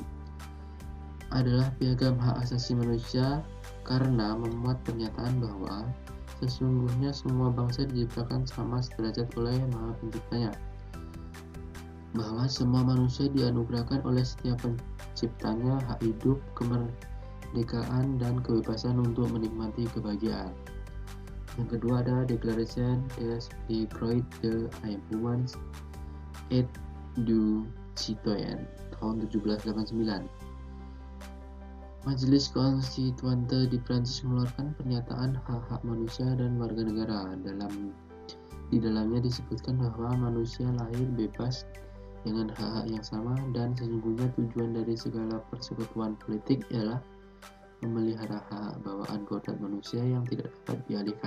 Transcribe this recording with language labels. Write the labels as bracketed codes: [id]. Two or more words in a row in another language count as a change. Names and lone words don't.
[id] Adalah piagam hak asasi manusia karena memuat pernyataan bahwa sesungguhnya semua bangsa diciptakan sama sederajat oleh Maha Penciptanya, bahwa semua manusia dianugerahkan oleh setiap penciptanya hak hidup, kemerdekaan, dan kebebasan untuk menikmati kebahagiaan. Yang kedua ada Declaration des Droits de l'Homme et du Citoyen tahun 1789. Majelis Konstituante di Prancis mengeluarkan pernyataan hak-hak manusia dan warga negara. Di dalamnya disebutkan bahwa manusia lahir bebas dengan hak-hak yang sama dan sesungguhnya tujuan dari segala persekutuan politik ialah memelihara hak bawaan kodrat manusia yang tidak dapat dialihkan.